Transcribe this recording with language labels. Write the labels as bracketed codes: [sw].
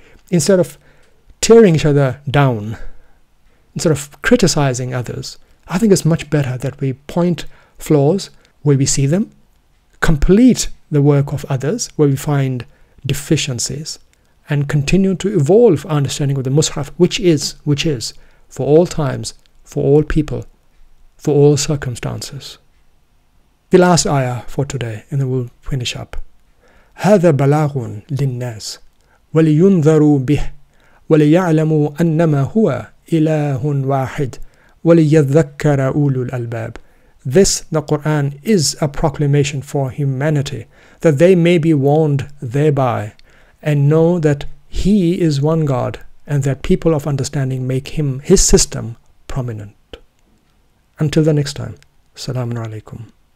[en] Instead of tearing each other down, instead of criticizing others, I think it's much better that we point flaws where we see them, complete the work of others where we find deficiencies, and continue to evolve our understanding of the Mus'haf, which is for all times, for all people, for all circumstances. The last ayah for today, and then we'll finish up. [ar] هذا بلاغ للناس ولينذروا به وليعلموا أنما هو إله واحد وليذكر أولو الألباب. [en] This, the Quran, is a proclamation for humanity, that they may be warned thereby, and know that He is one God, and that people of understanding make Him, His system, prominent. Until the next time, Assalamu alaikum.